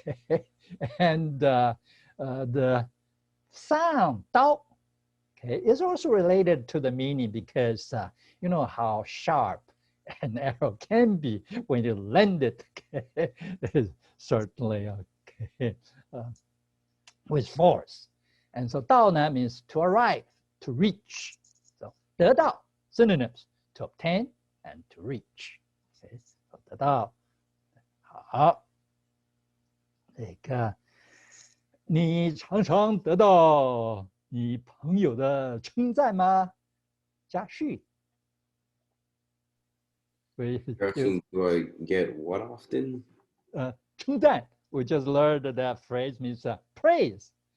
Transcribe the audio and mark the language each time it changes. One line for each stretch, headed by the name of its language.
English: Okay, and the sound 刀, okay, is also related to the meaning because you know how sharp an arrow can be when you land it. Okay, it's certainly okay, with force. And so 到呢 means to arrive, to reach. So 得到 synonyms to obtain and to reach. Okay, 得到。
Chinese: 好，这个你常常得到你朋友的称赞吗？加序。
English: Question, do I get what often? 称赞 we just learned that phrase means praise.